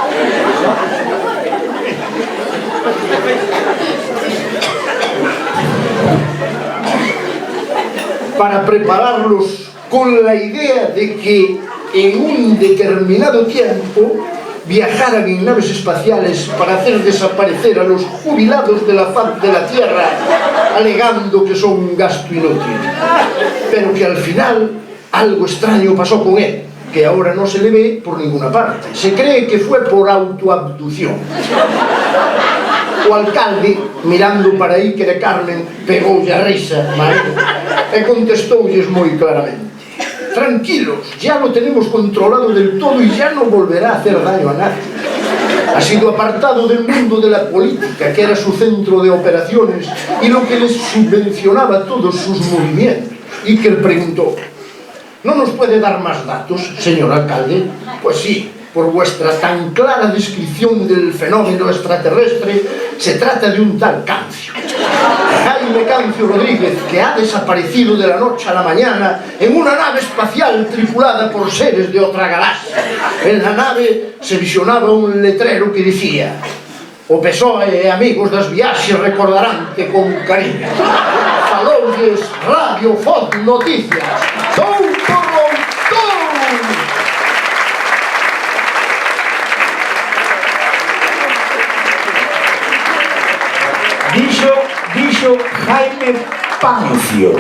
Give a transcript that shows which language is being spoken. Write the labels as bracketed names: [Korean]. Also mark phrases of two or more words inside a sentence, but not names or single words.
[Spanish] Para prepararlos con la idea de que en un determinado tiempo viajaran en naves espaciales para hacer desaparecer a los jubilados de la faz de la Tierra, alegando que son un gasto inútil. Pero que al final algo extraño pasó con él, que ahora no se le ve por ninguna parte. Se cree que fue por autoabducción. [Galician] O alcalde, mirando para Iker e Carmen, pegoulle a risa, e contestoulles moi claramente: tranquilos, [Spanish] ya lo tenemos controlado del todo y ya no volverá a hacer daño a nadie. Ha sido apartado del mundo de la política, que era su centro de operaciones y lo que les subvencionaba todos sus movimientos. Iker preguntó: ¿no nos puede dar más datos, señor alcalde? Pues sí, por vuestra tan clara descripción del fenómeno extraterrestre, se trata de un tal Cancio. Jaime Cancio Rodríguez, que ha desaparecido de la noche a la mañana en una nave espacial tripulada por seres de otra galaxia. En la nave se visionaba un letrero que decía: [Galician] o PSOE e amigos das viaxes recordaránte con cariño. Faloulles Radio Foz Noticias. Doutor Routón! Dixo Jaime Pancio.